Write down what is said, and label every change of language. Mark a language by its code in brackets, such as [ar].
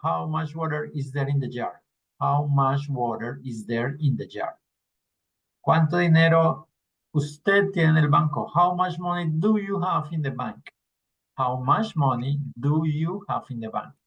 [en] How much water is there in the jar? How much water is there in the jar? [es] ¿Cuánto dinero usted tiene en el banco? [en] How much money do you have in the bank? How much money do you have in the bank?